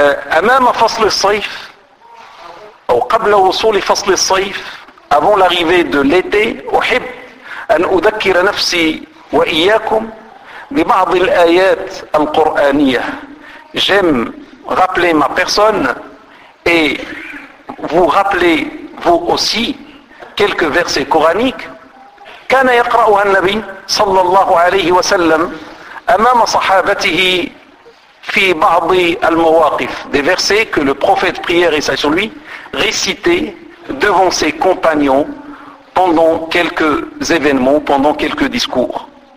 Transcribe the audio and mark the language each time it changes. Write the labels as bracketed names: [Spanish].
[Arabic] Amama fasl as-sayf ou qabla wusul fasl as-sayf, [French] avant l'arrivée de l'été, [Arabic] uhib an udhakkira nafsi wa iyyakum ببعض الآيات القرآنية. [French] J'aime rappeler ma personne et vous rappeler vous aussi quelques versets coraniques. [Arabic] كان يقرأها النبي صلى الله عليه وسلم أمام صحابته في بعض المواقف. [French] Des versets que le prophète priait et sur lui récitait devant ses compagnons pendant quelques événements, pendant quelques discours.